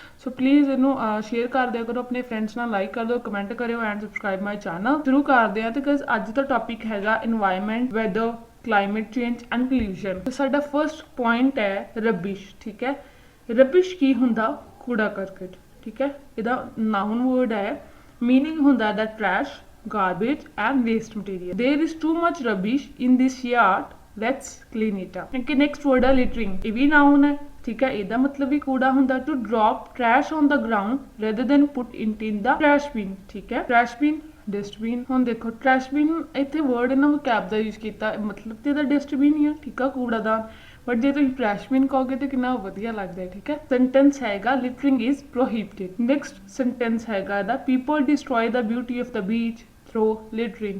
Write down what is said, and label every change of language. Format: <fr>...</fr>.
<pa>So please ਇਹਨੂੰ share ਕਰ ਦਿਆ ਕਰੋ ਆਪਣੇ ਫਰੈਂਡਸ ਨਾਲ, ਲਾਈਕ ਕਰ ਦਿਓ, ਕਮੈਂਟ ਕਰਿਓ</pa> <en>And subscribe my channel.</en> <pa>ਸ਼ੁਰੂ ਕਰਦੇ ਆ। ਤੇ ਗਾਇਸ ਅੱਜ ਦਾ ਟੌਪਿਕ ਹੈਗਾ environment, weather, climate change and pollution. ਤੇ ਸਾਡਾ ਫਰਸਟ ਪੁਆਇੰਟ ਹੈ ਰਬਿਸ਼। ਠੀਕ ਹੈ, ਰਬਿਸ਼ ਕੀ ਹੁੰਦਾ? ਕੂੜਾ ਕਰਕਟ। ਠੀਕ ਹੈ, ਇਹਦਾ ਨਾउन ਵਰਡ ਹੈ। ਮੀਨਿੰਗ ਹੁੰਦਾ ਦਾ trash,</pa> <en>garbage and waste material. There is too much rubbish in this yard, let's clean it up. Okay, next word है littering.</en> <pa>ਇਹ ਵੀ noun ਹੈ। ਠੀਕ ਹੈ, ਇਹਦਾ ਮਤਲਬ ਵੀ ਕੂੜਾ ਹੁੰਦਾ।</pa> <en>to drop trash on the ground rather than put it in the trash bin.</en> <pa>ਠੀਕ ਹੈ, trash bin, ਡਸਟਬਿਨ। ਹੁਣ ਦੇਖੋ ਟਰੈਸ਼ਬਿਨ ਇੱਥੇ ਵਰਡ ਇਹਨਾਂ ਵਕੈਬ ਦਾ ਯੂਜ਼ ਕੀਤਾ, ਮਤਲਬ ਤੇ ਇਹਦਾ ਡਸਟਬਿਨ ਹੀ ਆ। ਠੀਕ ਆ, ਕੂੜਾਦਾਨ। ਬਟ ਜੇ ਤੁਸੀਂ ਟਰੈਸ਼ਬਿਨ ਕਹੋਗੇ ਤੇ ਕਿੰਨਾ ਵਧੀਆ ਲੱਗਦਾ ਹੈ। ਠੀਕ ਹੈ, ਸੈਂਟੈਂਸ ਹੈਗਾ</pa> <en>Littering is prohibited. Next sentence</en> <pa>ਹੈਗਾ ਇਹਦਾ</pa> <en>People destroy the beauty of the beach through littering.</en>